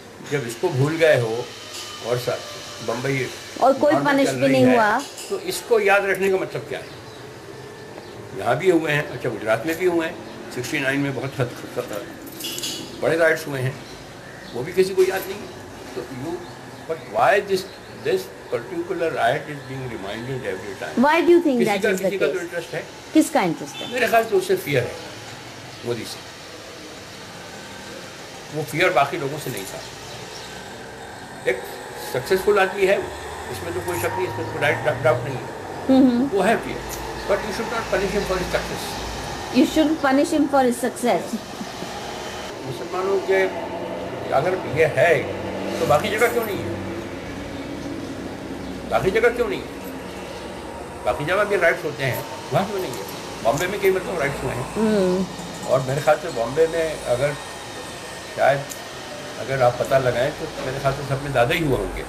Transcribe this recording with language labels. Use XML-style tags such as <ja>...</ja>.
<ur>جب اس کو بھول گئے ہو اور بمبئی اور کوئی پنش بھی نہیں ہوا, تو اس کو یاد رکھنے کا مطلب کیا ہے؟ یہاں بھی ہوئے ہیں, اچھا گجرات میں بھی ہوئے ہیں, 69 میں بہت بڑے رائٹس ہوئے ہیں, وہ بھی کسی کو یاد نہیں ہے.</ur> <en>تو but why this particular right is being reminded every time. Why do you think that is the</en> <ur>کسی کا تو</ur> <en>case?</en> <ur>انٹرسٹ ہے. کس کا انٹرسٹ ہے؟ میرے خیال سے اس سے فیئر ہے مودی سے. وہ فیئر باقی لوگوں سے نہیں تھا. ایک سکسیزفل آدمی ہے, اس میں تو کوئی شک نہیں, اس میں کوئی ڈاؤٹ نہیں ہے. وہ ہے fair,</ur> <en>But you should not punish him for his success. You should punish him for his success.</en> <ur>مسلمانوں کے اگر یہ ہے تو باقی جگہ کیوں نہیں ہے؟ باقی جگہ کیوں نہیں ہے؟ باقی جگہ بھی رائٹس ہوتے ہیں, وہاں کیوں نہیں ہے؟ بامبے میں کئی مرتبہ رائٹس ہوئے ہیں, اور میرے خیال سے بامبے میں اگر شاید اگر آپ پتہ لگائیں تو میرے خیال سے سب میں زیادہ ہی ہوا ہوں گے.</ur>